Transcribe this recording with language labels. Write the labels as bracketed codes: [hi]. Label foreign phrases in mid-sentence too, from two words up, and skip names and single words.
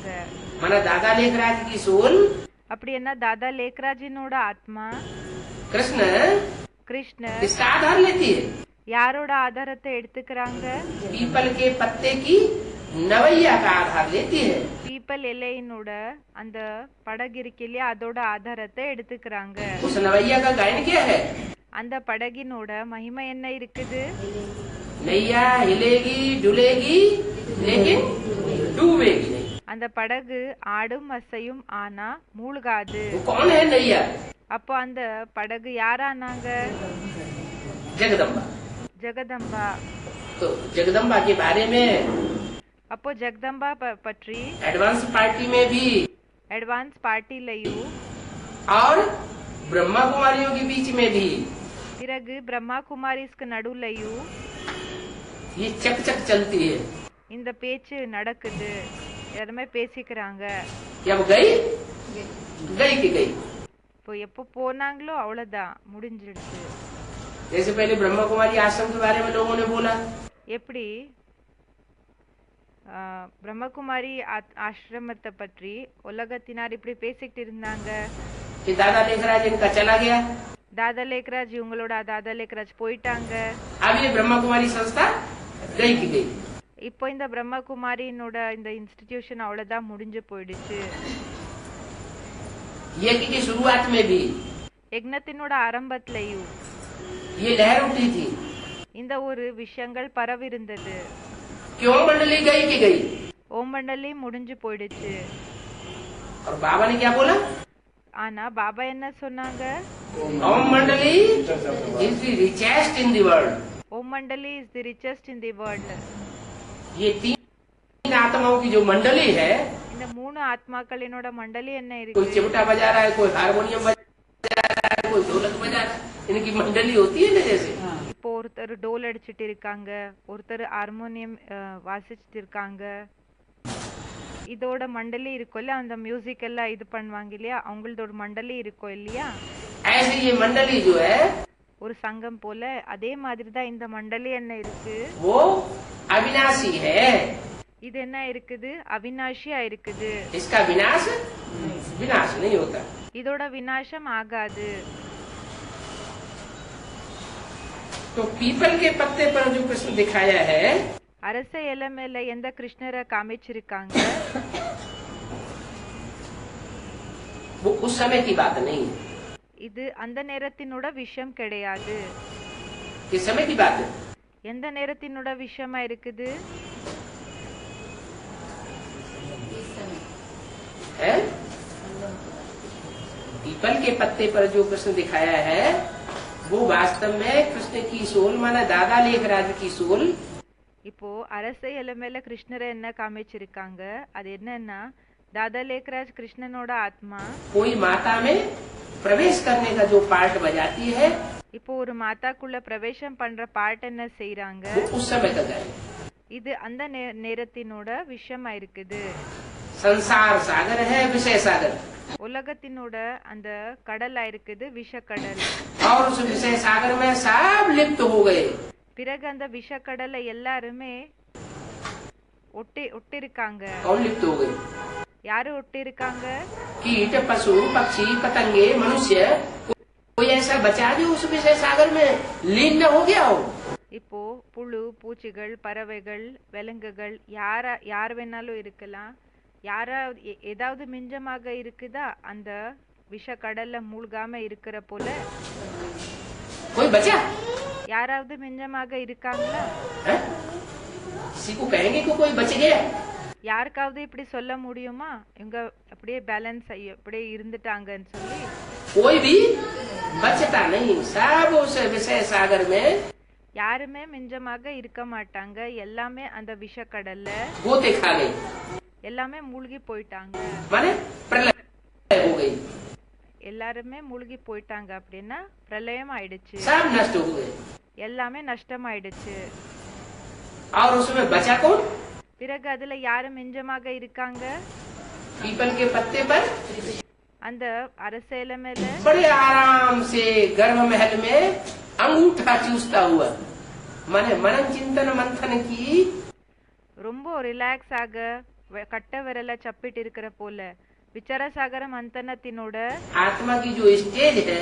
[hi] माना दादा लेखराज की सोल, [ta] அப்படின்னா தாதா லேக்ராஜினோட ஆத்மா [hi] कृष्ण इसका आधार लेती है. [ta] யாரோட ஆதாரத்தை எடுத்துக்கிறாங்க? [hi] पीपल के पत्ते की नवैया का आधार लेती है. [ta] பீப்பல் இலையினோட அந்த படகு இருக்கு இல்லையா, அதோட ஆதாரத்தை எடுத்துக்கிறாங்க. [hi] उस नवैया का गायन क्या है? [ta] அந்த படகினோட மகிமை என்ன இருக்குது? [hi] नैया हिलेगी डुलेगी लेकिन डूबेगी नहीं. [ta] அந்த படகு ஆடும் அசையும் ஆனா மூழ்காது. [hi] वो कौन है नैया? [ta] அப்போ அந்த படகு யாரானாங்க? [hi] जगदम्बा. [ta] ஜெகதம்பா. [hi] तो जगदम्बा के बारे में [ta] அப்போ ஜெகதம்பா பற்றி [en] advance party [hi] में भी [en] advance partyலையும் [hi] और ब्रह्मा कुमारियों के बीच में भी [ta] பிறகு பிரம்மா குமாரிஸ்க்கு நடுவுலையும் [hi] ये चक चक चलती है. [ta] இந்த பேச்சு நடக்குது. எல்லாருமே பேசிக்கிறாங்க. [hi] जब गई गई की गई. [ta] இப்போ எப்போ போனாங்களோ அவ்வளவுதான், முடிஞ்சிடுச்சு. [hi] जैसे पहले ब्रह्मा कुमारी आश्रम के बारे में लोगों ने बोला, [ta] எப்படி பிரம்மகுமாரி ஆசிரமத்தை பற்றி உலகத்தினார் இப்படி பேசிக்கிட்டு இருந்தாங்க. [hi] कि दादा लेखराज इनका चला गया, [ta] தாதா லேக்ராஜ் இவங்களோட தாதா லேக்ராஜ் போயிட்டாங்க. [hi] अब ये ब्रह्मा कुमारी संस्था गई की गई. [ta] இப்போ இந்த பிரம்மகுமாரினோட இந்த இன்ஸ்டிடியூஷன் அவ்வளவுதான், முடிஞ்சு போயிடுச்சு. [hi] यज्ञ की शुरुआत में भी [ta] யக்னத்தினோட ஆரம்பத்திலையும் [hi] ये लहर उठी थी. [ta] இந்த ஒரு விஷயங்கள் பரவிருந்தது. [hi] क्यों मंडली गई की गई. [ta] ஓம் மண்டலி முடிஞ்சு போயிடுச்சு. [hi] और बाबा ने क्या बोला? [ta] ஆனா பாபா என்ன சொன்னாங்க? [en] ओम मंडली is the richest in the world. ஓம் மண்டலி is the richest in the world. [hi] ये तीन आत्माओं की जो मंडली है, [ta] இந்த மூணு ஆத்மாக்களினோட மண்டலி என்ன [hi] कोई [ta] இருக்கு? [hi] चिमटा बजा रहा है, कोई हारमोनियम बजा रहा है, कोई ढोलक बजा रहा है, इनकी मंडली होती है ना. जैसे [ta] இப்போ ஒருத்தர் டோல் அடிச்சிட்டு இருக்காங்க, ஒருத்தர் ஹார்மோனியம் வாசிச்சுட்டு இருக்காங்க. இதோட மண்டலி இருக்கும் இல்லையா, அந்த மியூசிக் எல்லாம் இது பண்ணுவாங்க இல்லையா, அவங்களோட மண்டலி இருக்கும் இல்லையா. [hi] ऐसे ये मंडली जो है [ta] ஒரு சங்கம் போல அதே மாதிரி தான் இந்த மண்டலி என்ன இருக்கு? [hi] वो अविनाशी है. [ta] இது என்ன இருக்குது? அவினாஷியா இருக்குது. [hi] इसका विनाश विनाश नहीं होता. [ta] இதோட விநாசம் ஆகாது. [hi] तो पीपल के पत्ते पर जो कृष्ण दिखाया है, [ta] அரச இலை மேல எந்த கிருஷ்ணரை காமிச்சிருக்காங்க, [hi] वो उस समय की बात नहीं है. [ta] இது அந்த நேரத்தினோட விஷயம் கிடையாது. [hi] किस समय की बात है? [ta] எந்த நேரத்தினோட விஷயமா இருக்குது? [hi] है? पीपल के पत्ते पर जो कृष्ण दिखाया है वो वास्तव में कृष्ण की सोल, माना दादा लेखराज की सोल. [ta] இப்போ அரச இலை மேல கிருஷ்ணரை என்ன காமிச்சிருக்காங்க, அது என்னன்னா தாதா லேக்ராஜ் கிருஷ்ணனோட ஆத்மா [hi] कोई माता में प्रवेश करने का जो पार्ट बजाती है, [ta] இப்போ ஒரு மாதாக்குள்ள பிரவேசம் பண்ற பாட்டு என்ன செய்யறாங்க, [hi] वो उस समय का है. [ta] இது அந்த நேரத்தினோட விஷயமா இருக்குது. [hi] संसार सागर है, विषय सागर, [ta] உலகத்தினோட அந்த கடலா இருக்குது, விஷக்கடல். [hi] और उस विषय सागर में सब लिप्त हो गए. [ta] பிறகு அந்த விஷக்கடல எல்லாருமே ஒட்டிருக்காங்க. [hi] कौन लिप्त हो गए? [ta] யாரு ஒட்டிருக்காங்க? [hi] कीट पशु पक्षी पतंगे मनुष्य, कोई ऐसा बचा जो उस विषय सागर में लीन न हो गया हो. [ta] இப்போ புழு பூச்சிகள் பறவைகள் விலங்குகள் யார் வேணாலும் இருக்கலாம். யாராவது ஏதாவது மிஞ்சமாக இருக்குதா அந்த விஷக்கடல்ல மூழ்காம இருக்கிற போல? [hi] कोई बचा? [ta] யாராவது மிஞ்சமாக இருக்காங்களா? [hi] किसी को कहेंगे कि कोई बच गया? [ta] யாருக்காவது இப்படி சொல்ல முடியுமா இவங்க அப்படியே பேலன்ஸ் ஆகி அப்படியே இருந்துட்டாங்கன்னு சொல்லி? [hi] कोई भी बचता नहीं. सब उस विषय सागर में [ta] யாருமே மிஞ்சமாக இருக்க மாட்டாங்க. எல்லாமே அந்த விஷக்கடல்ல [hi] गोते खा गई, [ta] எல்லாமே மூழ்கி போயிட்டாங்க. [hi] माने प्रलय हो गई. [ta] எல்லாருமே மூழ்கி போயிட்டாங்க அப்படின்னா பிரளயம் ஆயிடுச்சு, [hi] सब नष्ट हो गए. [ta] எல்லாமே நஷ்டமாயிடுச்சு. [hi] और उसमें बचा कौन? [ta] பிறகு அதுல யாரு மிஞ்சமாக இருக்காங்க? [hi] पीपल के पत्ते पर [ta] அந்த அரச இலை மேல [hi] बड़े आराम से गर्भ महल में अंगूठा चूसता हुआ, माने मनन चिंतन मंथन की [ta] ரொம்ப ரிலாக்ஸ் ஆக கட்ட விரல சப்பிட்டு இருக்கிற போல விசாரசாகர மந்தனத்தினோட [hi] आत्मा की जो स्टेज है,